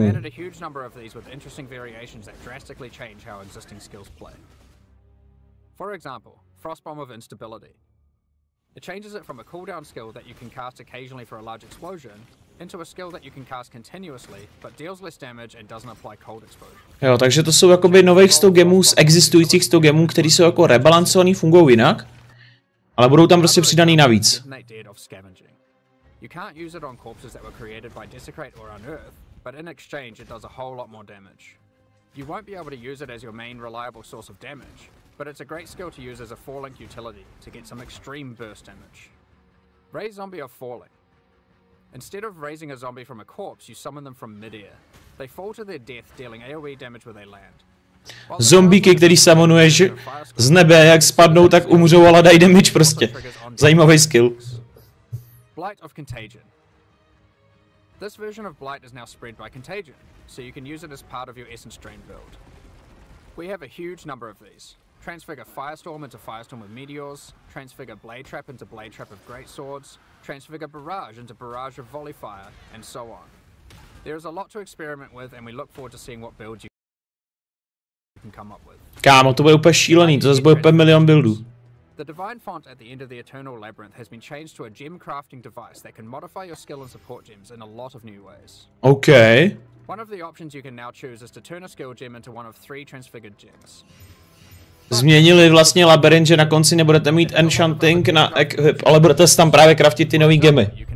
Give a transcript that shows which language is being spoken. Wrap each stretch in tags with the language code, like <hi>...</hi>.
<en>We've added a huge number of these with interesting variations that drastically change how existing skills play. For example, Frostbomb of Instability. It changes it from a cooldown skill that you can cast occasionally for a large explosion into a skill that you can cast continuously, but deals less damage and doesn't apply cold exposure.</en> <cs>Jo, takže to jsou jakoby nových 100 gemů z existujících 100 gemů, které jsou jako rebalancovaný, fungují jinak, ale budou tam prostě přidaný navíc.</cs> <en>You can't use it on corpses that were created by Desecrate or Unearth, but in exchange it does a whole lot more damage. You won't be able to use it as your main reliable source of damage, but it's a great skill to use as a falling utility to get some extreme burst damage. Raise Zombie of Falling. Instead of raising a zombie from a corpse, you summon them from mid-air. They fall to their death, dealing AoE damage where they land.</en> <cs>Zombíky, který summonuješ z nebe, jak spadnou, tak umřou, ale dají damage prostě. Zajímavý skill.</cs> <en>Blight of Contagion. This version of Blight is now spread by Contagion, so you can use it as part of your Essence Drain build. We have a huge number of these. Transfigure Firestorm into Firestorm with Meteors, Transfigure Blade Trap into Blade Trap of Greatswords, Transfigure Barrage into Barrage of Volley Fire, and so on. There is a lot to experiment with, and we look forward to seeing what builds you can come up with.</en> <cs>Kámo, to bude úplně šílený, to zase bude úplně milion buildů.</cs> <en>The Divine Font at the end of the Eternal Labyrinth has been changed to a gem crafting device that can modify your skill and support gems in a lot of new ways. Okay. One of the options you can now choose is to turn a skill gem into one of 3 transfigured gems.</en> <cs>Změnili vlastně labirint, že na konci nebudete mít enchanting, ale budete tam právě craftit ty nový gemy.</cs>